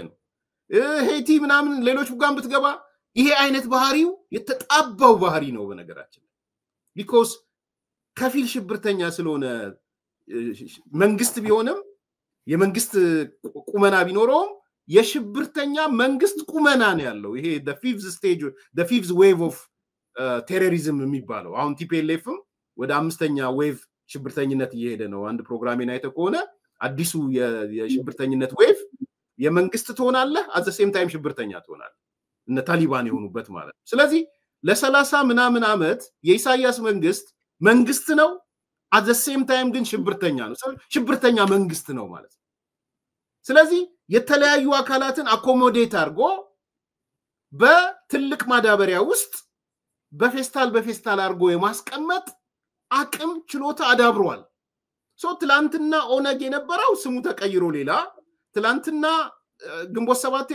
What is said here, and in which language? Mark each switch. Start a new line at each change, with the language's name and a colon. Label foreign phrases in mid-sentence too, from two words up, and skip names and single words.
Amharic: ነው። ሄይቲ ምናምን ሌሎች ጋር ብትገባ ይሄ አይነት ባህሪው የተጣባው ባህሪ ነው በነገራችን። ቢኮዝ ከፊል ሽብርተኛ ስለሆነ መንግስት ቢሆንም የመንግስት ቁመና ቢኖረውም የሽብርተኛ መንግስት ቁመና ነው ያለው። ይሄ
English: the fifth wave of
Amharic: ቴሮሪዝም የሚባለው አሁን ቲፒኤልኤፍም ወደ 5ኛ ዌቭ ሽብርተኝነት እየሄደ ነው። አንድ ፕሮግራሜን አይተህ ከሆነ አዲሱ የሽብርተኝነት ዌቭ የመንግስት ትሆናለህ፣
English: at the same time
Amharic: ሽብርተኛ ትሆናለህ፣ እነ ታሊባን የሆኑበት ማለት ነው። ስለዚህ ለ30 ምናምን ዓመት የኢሳያስ መንግስት ነው፣
English: at the same time
Amharic: ግን ሽብርተኛ ነው። ሽብርተኛ መንግስት ነው ማለት ነው። ስለዚህ የተለያዩ አካላትን አኮሞዴት አድርጎ በትልቅ ማዳበሪያ ውስጥ በፌስታል አድርጎ የማስቀመጥ አቅም ችሎታ አዳብሯል። ትላንትና ኦነግ የነበረው ስሙ ተቀይሮ ሌላ፣ ትላንትና ግንቦት ሰባት